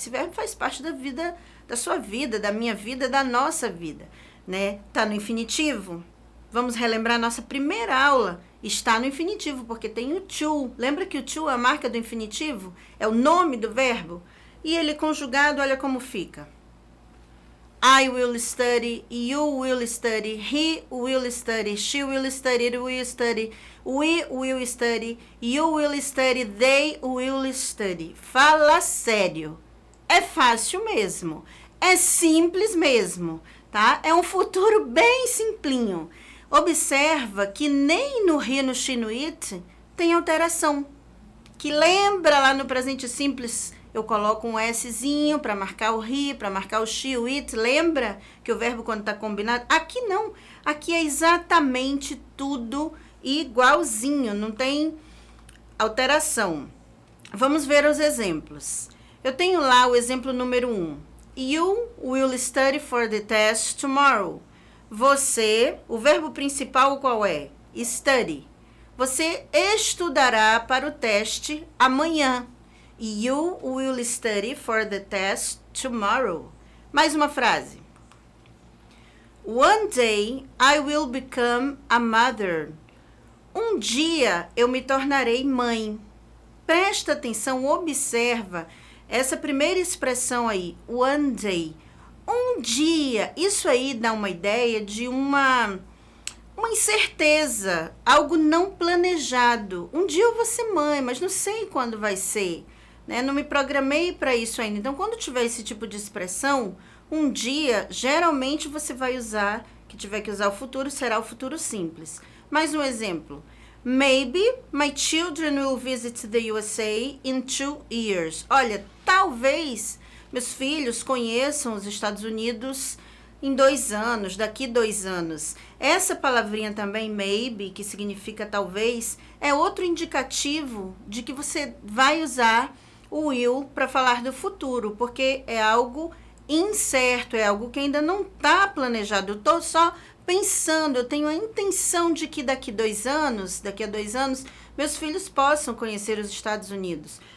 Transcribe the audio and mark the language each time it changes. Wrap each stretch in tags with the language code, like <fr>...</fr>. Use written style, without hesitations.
<pt>Esse verbo faz parte da vida, da sua vida, da minha vida, da nossa vida, né? Tá no infinitivo? Vamos relembrar a nossa primeira aula. Está no infinitivo, porque tem o to. Lembra que o to é a marca do infinitivo? É o nome do verbo. E ele conjugado, olha como fica.</pt> <en>I will study, you will study, he will study, she will study, it will study, we will study, you will study, they will study.</en> <pt>Fala sério. É fácil mesmo. É simples mesmo, tá? É um futuro bem simplinho. Observa que nem no he, no she, no it tem alteração. Que lembra lá no presente simples, eu coloco um Szinho para marcar o he, para marcar o she, o it. Lembra que o verbo quando está combinado? Aqui não. Aqui é exatamente tudo igualzinho. Não tem alteração. Vamos ver os exemplos. Eu tenho lá o exemplo número 1.</pt> <en>You will study for the test tomorrow.</en> <pt>Você, o verbo principal qual é? Study. Você estudará para o teste amanhã.</pt> <en>You will study for the test tomorrow.</en> <pt>Mais uma frase.</pt> <en>One day I will become a mother.</en> <pt>Um dia eu me tornarei mãe. Presta atenção, observa essa primeira expressão aí,</pt> <en>one day.</en> <pt>Um dia, isso aí dá uma ideia de uma incerteza, algo não planejado. Um dia eu vou ser mãe, mas não sei quando vai ser. Né? Não me programei para isso ainda. Então, quando tiver esse tipo de expressão, um dia, geralmente você vai usar, que tiver que usar o futuro, será o futuro simples. Mais um exemplo.</pt> <en>Maybe my children will visit the USA in 2 years.</en> <pt>Olha, talvez meus filhos conheçam os Estados Unidos em 2 anos, daqui 2 anos. Essa palavrinha também, maybe, que significa talvez, é outro indicativo de que você vai usar o will para falar do futuro, porque é algo incerto, é algo que ainda não está planejado. Eu estou só pensando, eu tenho a intenção de que daqui a 2 anos, meus filhos possam conhecer os Estados Unidos.</pt>